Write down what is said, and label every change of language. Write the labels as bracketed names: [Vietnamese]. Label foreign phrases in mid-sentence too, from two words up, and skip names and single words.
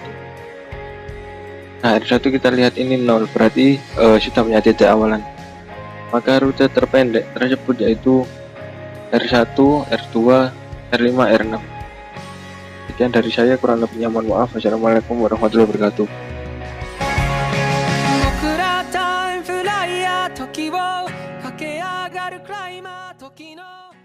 [Indonesian] Nah, R1 kita lihat ini 0, berarti sudah punya titik awalan. Maka rute terpendek tersebut yaitu R1, R2, R5, R6. Sekian dari saya, kurang lebihnya mohon maaf. [Arabic] والسلام عليكم ورحمة الله وبركاته. [Japanese] 僕らタイムフライヤー時を駆け上がるクライマー時の